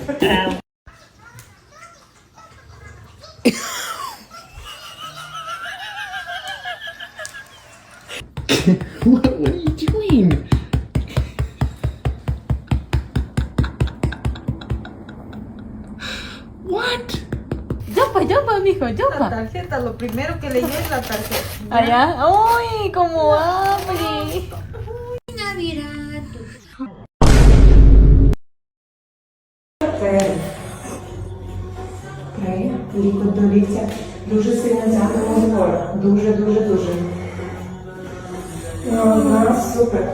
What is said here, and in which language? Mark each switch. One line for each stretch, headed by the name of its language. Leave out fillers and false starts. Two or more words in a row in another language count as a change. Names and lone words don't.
English: What are you doing? What?
Spanish: Yopa, mijo, La yopa. tarjeta, lo primero que leí es la tarjeta. Allá. ¡Uy! Como hambre.
Ukrainian: Лікоть до ліктя. Дуже сильно тягнемо вгору. Дуже. Ага, супер.